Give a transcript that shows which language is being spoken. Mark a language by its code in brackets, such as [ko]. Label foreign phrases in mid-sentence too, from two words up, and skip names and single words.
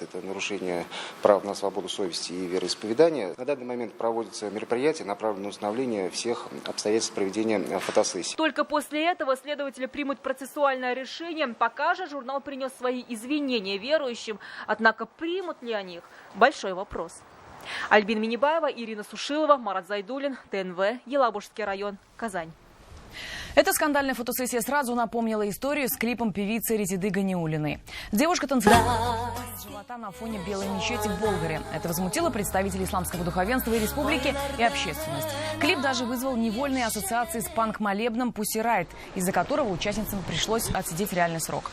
[ru] Это нарушение прав на свободу совести и вероисповедания. На данный момент проводятся мероприятия, направленные на установление всех обстоятельств проведения фотосессии. Только после этого следователи примут процессуальное решение. Пока же журнал принес свои извинения верующим. Однако примут ли они их? Большой вопрос. Альбина Минибаева, Ирина Сушилова, Марат Зайдуллин, ТНВ, Елабужский район, Казань. Эта скандальная фотосессия сразу напомнила историю с клипом певицы Резиды Ганиуллиной. Девушка танцевала с живота на фоне белой мечети в Болгаре. Это возмутило представителей исламского духовенства и республики, и общественность. Клип даже вызвал невольные ассоциации с панк-молебном Pussy Riot, из-за которого участницам пришлось отсидеть реальный срок.